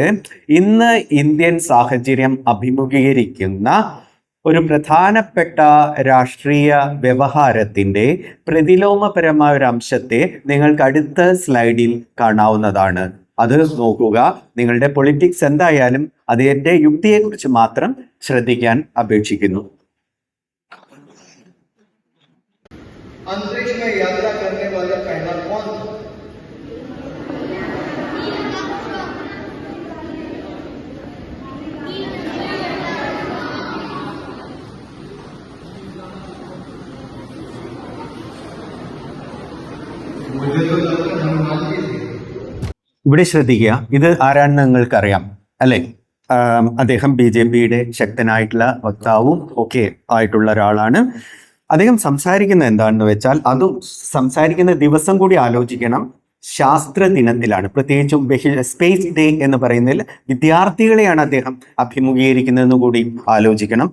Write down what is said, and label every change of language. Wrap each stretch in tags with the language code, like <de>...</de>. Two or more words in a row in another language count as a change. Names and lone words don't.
<ml>ഇന്ന് ഇന്ത്യൻ സാഹചര്യം അഭിമുഖീകരിക്കുന്ന ഒരു പ്രധാനപ്പെട്ട രാഷ്ട്രീയ വ്യവഹാരത്തിൻ്റെ പ്രതിലോമപരമായ ഒരു അംശത്തെ നിങ്ങൾക്ക് അടുത്ത സ്ലൈഡിൽ കാണാവുന്നതാണ്. അത് നോക്കുക. നിങ്ങളുടെ പൊളിറ്റിക്സ് എന്തായാലും അതിൻ്റെ യുക്തിയെക്കുറിച്ച് മാത്രം ശ്രദ്ധിക്കാൻ അപേക്ഷിക്കുന്നു.</ml> <hi>अंतरिक्ष में यात्रा करने वाला पहला कौन था? मुझे तो लगता है हनुमान जी थे।</hi> <ml>ഇവിടെ ശ്രദ്ധിക്കുക. ഇത് ആരാണെന്ന് നിങ്ങൾക്കറിയാം അല്ലേ? അദ്ദേഹം BJPയുടെ ശക്തനായിട്ടുള്ള വക്താവും ഒക്കെ ആയിട്ടുള്ള ഒരാളാണ്. അദ്ദേഹം സംസാരിക്കുന്നത് എന്താണെന്ന് വെച്ചാൽ, അതും സംസാരിക്കുന്ന ദിവസം കൂടി ആലോചിക്കണം. ശാസ്ത്ര ദിനത്തിലാണ്, പ്രത്യേകിച്ചും</ml> <en>space day</en> <ml>എന്ന് പറയുന്നതിൽ വിദ്യാർത്ഥികളെയാണ് അദ്ദേഹം അഭിമുഖീകരിക്കുന്നതെന്ന് കൂടി ആലോചിക്കണം.</ml>